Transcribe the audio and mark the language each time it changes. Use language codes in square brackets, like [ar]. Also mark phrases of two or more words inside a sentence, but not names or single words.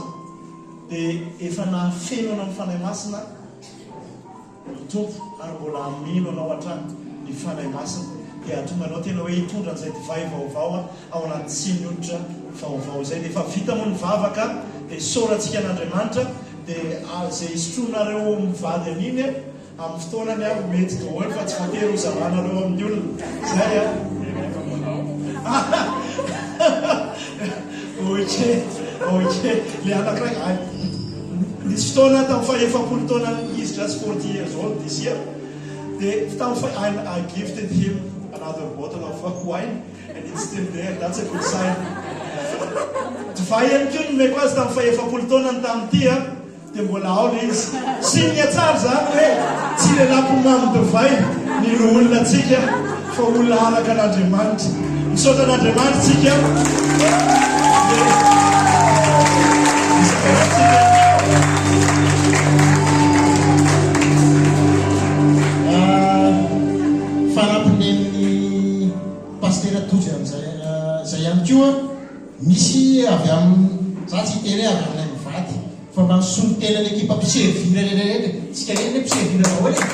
[mg] dia efa nafeno anao ny fanahy masina mitompo ary mbola amino anao hatrany ny fanahy masina dia atonga anao tena hoe hitondra an'izay divay vaovao ao anaty sy ny hoditra vaovao izay dia efa vita moa ny vavaka dia soratsika an'Andriamanitra dia izay isotroanareo mivady an'iny amin'ny fotoanany mety daholo fa tsy voatery ho zavanareo amin'ny olona zay oke le anankiray nisy fotoana tamin'ny faha-efapolo taona izy [en] just 40 years old this year [mg] dia tamin'ny [en] I gifted him another bottle of wine and it's still there. That's a good sign. [mg] Divay ihany koa nomeko azy tamin'ny faha-efapolo taonany tamin'ity dia mbola ao le izy signe tsara zany hoe tsy le lampomamy divay ny ro olona tsika fa olona araka an'Andriamanitra misaotra an'Andriamanitra tsika fanampinen'ny pastera tojo amin'izay zay ihany koa misy avy amin'ny za tsy hitery avy amin'ilay mivady fa mansolo tena ny ekipa mpiservira rehetrarehetra tsika reny le mpiservira daholo